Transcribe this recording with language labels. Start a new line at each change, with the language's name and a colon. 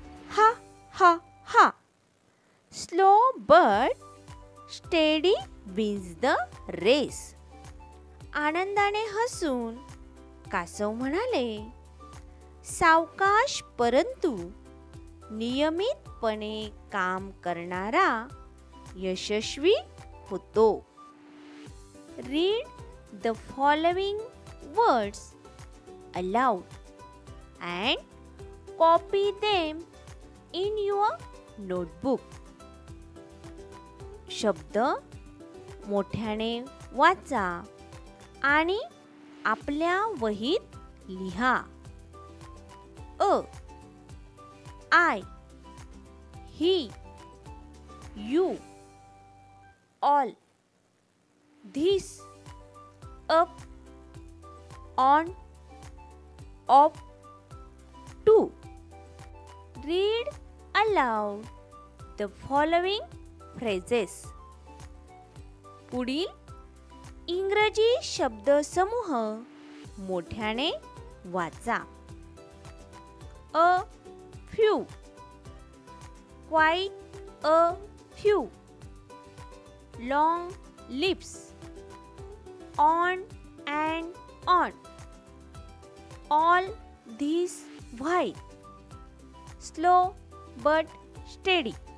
English: हा हा हा. Slow but steady wins the race.
Marathi: आनंदाने हसून कासव म्हणाले, सावकाश परंतु नियमितपणे काम करणारा यशस्वी होतो.
English: Read the following words aloud and copy them in your notebook.
Marathi: शब्द मोठ्याने वाचा आणि आपल्या वहीत लिहा.
English: A, I, he, you, all, this, up, on, off, to. Read aloud the following phrases.
Marathi: पुढील इंग्रजी शब्दसमूह मोठ्याने वाचा.
English: A few, quite a few, long lips, on and on, all these while, slow but steady.